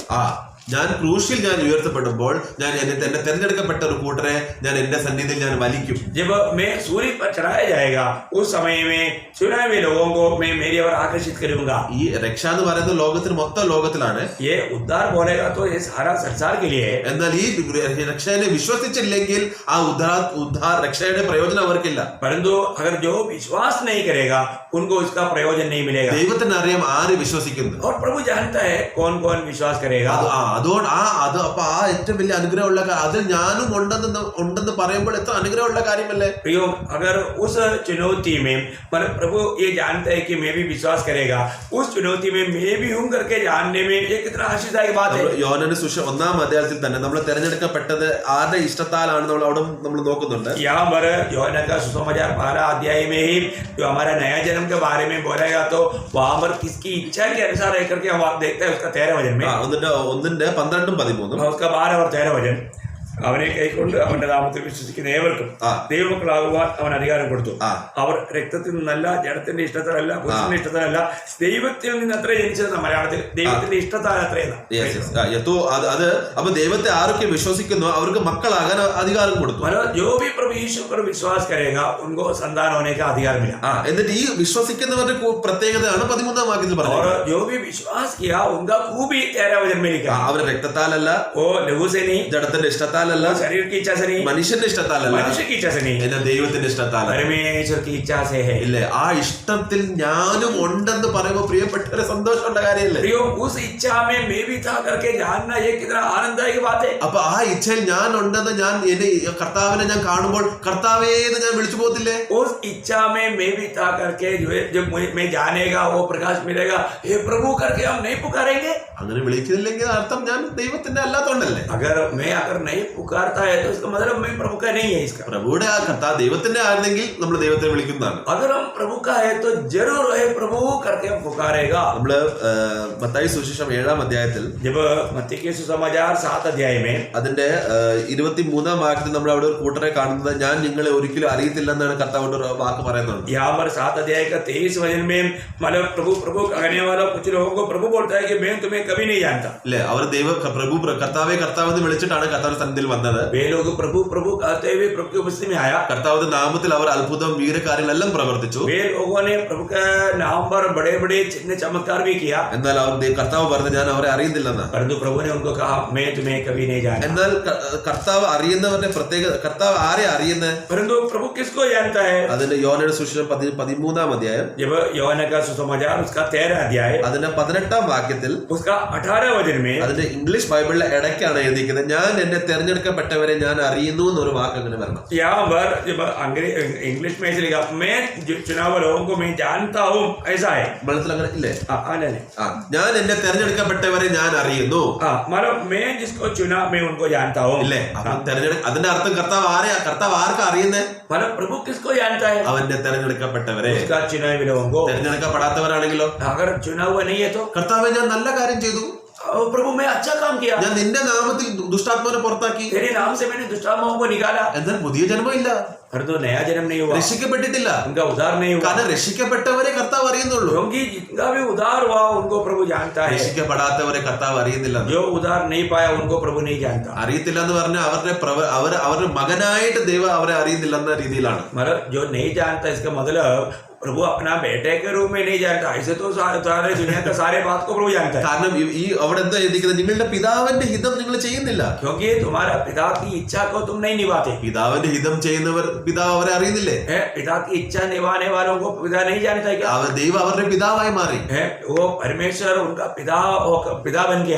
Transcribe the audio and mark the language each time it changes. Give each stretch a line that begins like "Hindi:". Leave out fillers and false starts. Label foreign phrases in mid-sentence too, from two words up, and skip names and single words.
Malayalam: ഞാൻ ക്രൂശിൽ ഞാൻ ഉയർത്തപ്പെടുമ്പോൾ ഞാൻ എന്നെ തെരഞ്ഞെടുക്കപ്പെട്ട ഒരു കൂട്ടരെ ഞാൻ എന്റെ സന്നിധിയിൽ ഞാൻ വലിക്കും.
Hindi: जब मैं सूर्य पर चढ़ाया जाएगा उस समय में चुने हुए लोगों को मैं मेरी ओर आकर्षित करूंगा.
Malayalam: ഈ രക്ഷ എന്ന് പറയുന്നത് ലോകത്തിന് മൊത്തം ലോകത്തിലാണ്.
Hindi: ये उद्धार बोलेगा तो ये सारा संसार के लिए है.
Malayalam: എന്നാൽ ഈ രക്ഷയെ വിശ്വസിച്ചില്ലെങ്കിൽ ആ ഉദ്ധാർ രക്ഷയുടെ പ്രയോജനം അവർക്കില്ല.
Hindi: परंतु अगर जो विश्वास नहीं करेगा उनको इसका प्रयोजन नहीं मिलेगा.
Malayalam: ദൈവത്തിന് അറിയാം ആര് വിശ്വസിക്കുന്നു.
Hindi: और प्रभु जानता है कौन कौन विश्वास करेगा.
Malayalam: അതുകൊണ്ട് അപ്പൊ ആ ഏറ്റവും വലിയ അനുഗ്രഹമുള്ള അതിൽ ഞാനും ഉണ്ടെന്ന് പറയുമ്പോൾ എത്ര അനുഗ്രഹമുള്ള കാര്യമല്ലേ.
Hindi: प्रियो अगर उस चुनौती में मतलब प्रभु ये जानता है कि मैं भी विश्वास करेगा उस चुनौती में मैं भी हूं करके जानने में ये कितना आशीर्वाद की बात है.
Malayalam: യോഹന്നാന്റെ സുവിശേഷം 1ാം അധ്യായത്തിൽ തന്നെ നമ്മൾ തെരഞ്ഞെടുക്കപ്പെട്ടത് ആരുടെ ഇഷ്ടത്താലാണ് അവിടെ നമ്മൾ നോക്കുന്നുണ്ട്.
Hindi: यहाँ पर യോഹന്ന का सुसमाचार 12 अध्याय में ही जो हमारा नया जन्म के बारे में बोलेगा तो वहां पर किसकी इच्छा के अनुसार रह करके हम देखते हैं उसका 13 वचन में
Malayalam: 1ന്റെ 12ഉം 13ഉം
Hindi: उसका 12 और 13 वचन
Malayalam: അവനെ കൈക്കൊണ്ട് അവന്റെ നാമത്തിൽ വിശ്വസിക്കുന്ന ഏവർക്കും ദൈവമക്കളാകുവാൻ അവൻ അധികാരം കൊടുത്തു. അവർ രക്തത്തിൽ നിന്നല്ല ജഡത്തിന്റെ ഇഷ്ടത്തിലല്ല പുരുഷന്റെ ഇഷ്ടത്തിലല്ല ദൈവത്തിൽ നിന്ന് അത്ര ജനിച്ചത് മലയാളത്തിൽ ദൈവത്തിന്റെ ഇഷ്ടത്താൽ അത്രയെന്ന. അത് അപ്പൊ ദൈവത്തെ ആരൊക്കെ വിശ്വസിക്കുന്നു അവർക്ക് മക്കളാകാൻ അധികാരം കൊടുത്തു.
Hindi: जो भी प्रभु यीशु पर विश्वास करेगा उनको संतान होने का अधिकार मिला.
Malayalam: എന്നിട്ട് ഈ വിശ്വസിക്കുന്നവരുടെ പ്രത്യേകതയാണ് 13ാം വാക്യത്തിൽ പറഞ്ഞത്.
Hindi: और जो भी विश्वास किया उनका खूबी 13 वचन में लिखा.
Malayalam: അവർ രക്തത്താലല്ല
Hindi: वो लहू से नहीं
Malayalam: ജഡത്തിന്റെ ഇഷ്ടത്താലല്ല
Hindi: शरीर की इच्छा से नहीं
Malayalam: മനുഷ്യന്റെ ഇഷ്ടത്താലല്ല
Hindi: मनुष्य की इच्छा से नहीं
Malayalam: എന്നാൽ ദൈവത്തിന്റെ ഇഷ്ടത്താലല്ല
Hindi: परमेश्वर की इच्छा से है.
Malayalam: ഇല്ലേ ആ ഇഷ്ടത്തിൽ ഞാനും ഉണ്ടെന്ന് പറയുമ്പോൾ പ്രിയപ്പെട്ടവരെ സന്തോഷമുള്ള കാര്യമല്ലേ.
Hindi: प्रियो उस इच्छा में मैं भी था करके जानना ये कितना आनंददायक बात है.
Malayalam: അപ്പൊ ആ ഇച്ഛയിൽ ഞാൻ ഉണ്ടെന്ന് ഞാൻ എന്റെ കർത്താവിനെ ഞാൻ കാണുമ്പോൾ കർത്താവേ എന്ന് ഞാൻ വിളിച്ചു പോകത്തില്ലേ.
Hindi: उस इच्छा में मैं भी था करके जब मैं जानेगा वो प्रकाश मिलेगा हे प्रभु करके हम नहीं पुकारेंगे.
Malayalam: അങ്ങനെ വിളിക്കുന്നില്ലെങ്കിൽ അർത്ഥം ഞാൻ ദൈവത്തിന്റെ അല്ലാത്തോണ്ടല്ലേ.
Hindi: अगर नहीं पुकारता है तो इसका मतलब मैं प्रभु का नहीं है. इसका
Malayalam: പ്രഭുയുടെ ആ കർത്താവ് ദൈവത്തിന്റെ ആയിരുന്നെങ്കിൽ നമ്മൾ ദൈവത്തെ വിളിക്കുന്നതാണ്.
Hindi: अगर हम प्रभु का है तो जरूर है प्रभु करके हम पुकारेगा.
Malayalam: നമ്മള് മത്തായി സുവിശേഷം 7ാം അധ്യായത്തിൽ
Hindi: जब मत्ती के सुसमाचार 7 अध्याय में
Malayalam: അതിന്റെ 23ാം വാക്യത്തിൽ നമ്മൾ അവിടെ ഒരു കൂട്ടരെ കാണുന്നത് ഞാൻ നിങ്ങളെ ഒരിക്കലും അറിയത്തില്ല എന്നാണ് കർത്താവിന്റെ ഒരു വാക്ക് പറയുന്നത്.
Hindi: यहाँ पर 7 अध्याय का 23 वचन में मतलब प्रभु प्रभु कहने वाला कुछ लोगों को प्रभु बोलता है कि मैं तुम्हें कभी नहीं जानता.
Malayalam: അല്ലെ അവർ പ്രഭു കർത്താവെ കർത്താവ് എന്ന് വിളിച്ചിട്ടാണ് കർത്താവിന്റെ സന്നിധിയിൽ വന്നത്.
Hindi: वे लोग प्रभु प्रभु कहते हुए प्रभु की उपस्थिति में आया.
Malayalam: കർത്താവിന്റെ നാമത്തിൽ അവർ അത്ഭുതം വീരകാര്യങ്ങളെല്ലാം പ്രവർത്തിച്ചു.
Hindi: वे लोगों ने प्रभु के नाम पर बड़े बड़े चिन्ह चमत्कार भी किया.
Malayalam: എന്നാൽ അവർ കർത്താവ് പറഞ്ഞു ഞാൻ അവരെ അറിയുന്നില്ലെന്ന്.
Hindi: परंतु प्रभु ने उनको कहा मैं तुम्हें कभी नहीं जानता.
Malayalam: എന്നാൽ കർത്താവ് അറിയുന്നവരുടെ പ്രത്യേകത കർത്താവ് ആരെ അറിയുന്നത്.
Hindi: परंतु प्रभु किसको जानता है.
Malayalam: അതിന്റെ യോഹന്നാന്റെ സുവിശേഷം 13ാം അധ്യായം
Hindi: जब യോഹന്ന का सुसमाचार उसका 13 अध्याय
Malayalam: അതിന്റെ 18ാം വാക്യത്തിൽ
Hindi: उसका 18 वचन में
Malayalam: അതിന്റെ ഇംഗ്ലീഷ് ബൈബിളിലെ ഇടയ്ക്കാണ് എഴുതിയിരിക്കുന്നത് ഞാൻ എന്നെ തെരഞ്ഞെടുക്കപ്പെട്ടവരെ ഞാൻ അറിയുന്നു എന്നൊരു വാക്ക് അങ്ങനെ വരണം.
Hindi: यहाँ पर जब इंग्लिश में ऐसे लिखा मैं चुनाव लोगों को मैं जानता हूँ ऐसा है.
Malayalam: മലയാളത്തിൽ അങ്ങനെ ഇല്ലേ.
Hindi: नहीं
Malayalam: ഞാൻ എന്നെ തെരഞ്ഞെടുക്കപ്പെട്ടവരെ ഞാൻ അറിയുന്നു.
Hindi: मतलब मैं जिसको चुना मैं उनको जानता हूँ
Malayalam: ഇല്ലേ. അതിന്റെ അർത്ഥം കർത്താവ് ആർക്കാ അറിയുന്നത്.
Hindi: मतलब प्रभु किसको जानता है.
Malayalam: അവന്റെ തെരഞ്ഞെടുക്കപ്പെട്ടവരെ.
Hindi: उसका चुना हुए लोगों को.
Malayalam: തെരഞ്ഞെടുക്കപ്പെടാത്തവരാണെങ്കിലോ
Hindi: अगर चुना हुआ नहीं है तो
Malayalam: കർത്താവെ ഞാൻ നല്ല കാര്യം ചെയ്തു
Hindi: प्रभु मैं अच्छा काम किया,
Malayalam: ഞാൻ നിന്റെ നാമത്തിൽ ദുഷ്ടാത്മാവിനെ പുറത്താക്കി,
Hindi: तेरे नाम से मैंने दुष्टात्माओं को निकाला,
Malayalam: എന്നാൽ പുതിയ ജന്മം ഇല്ല,
Hindi: परंतु नया जन्म नहीं हुआ,
Malayalam: രക്ഷിക്കപ്പെട്ടിട്ടില്ല.
Hindi: उनका उद्धार नहीं हुआ.
Malayalam: കാരണം രക്ഷിക്കപ്പെട്ടവരെ കർത്താവ് അറിയുന്നുള്ളൂ,
Hindi: क्योंकि जिनका भी उद्धार हुआ उनको प्रभु जानता है,
Malayalam: രക്ഷിക്കപ്പെടാത്തവരെ കർത്താവ് അറിയുന്നില്ല.
Hindi: जो उद्धार नहीं पाया उनको प्रभु नहीं जानता.
Malayalam: അറിയത്തില്ല എന്ന് പറഞ്ഞാൽ അവരുടെ മകനായിട്ട് ദൈവം അവരെ അറിയുന്നില്ല എന്ന രീതിയിലാണ്.
Hindi: मतलब जो नहीं जानता इसका मतलब प्रभु अपना बेटे के रूप में नहीं जानता, ऐसे तो सारे दुनिया का सारे बात को प्रभु जानता है.
Malayalam: കാരണം ഈ അവിടെ എന്താ എഴുതിക്കുന്നത്, നിങ്ങളുടെ പിതാവിന്റെ ഹിതം നിങ്ങൾ ചെയ്യുന്നില്ല,
Hindi: क्योंकि तुम्हारा पिता की इच्छा को तुम नहीं निभाते.
Malayalam: പിതാവിന്റെ ഹിതം ചെയ്യുന്നവർ പിതാവ് അവരെ അറിയുന്നില്ലേ,
Hindi: पिता की इच्छा निभाने वालों को पिता नहीं जानता क्या?
Malayalam: ദൈവം അവരുടെ പിതാവായി മാറി.
Hindi: वो परमेश्वर उनका पिता बन गया.